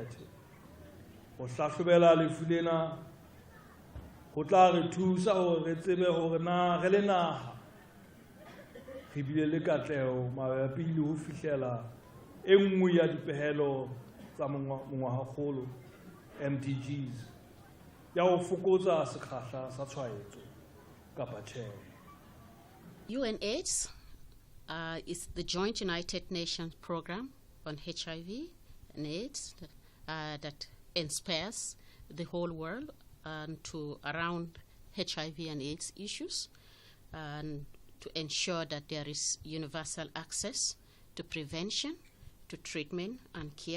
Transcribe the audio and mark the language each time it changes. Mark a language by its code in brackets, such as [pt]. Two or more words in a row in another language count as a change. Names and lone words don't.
[st] Ho hlahlobela lefu lena ho tla re thusa hore re tsebe hore na re le naha re bile le katleho mabapi le ho fihlela e nngwe ya dipehelo tsa mongwahakgolo MDGs ya ho fokotsa sekgahla sa tshwaetso kapa tjhe. [en] UNAIDS is the Joint United Nations Program on HIV and AIDS that inspires the whole world to around HIV and AIDS issues and to ensure that there is universal access to prevention, to treatment and care.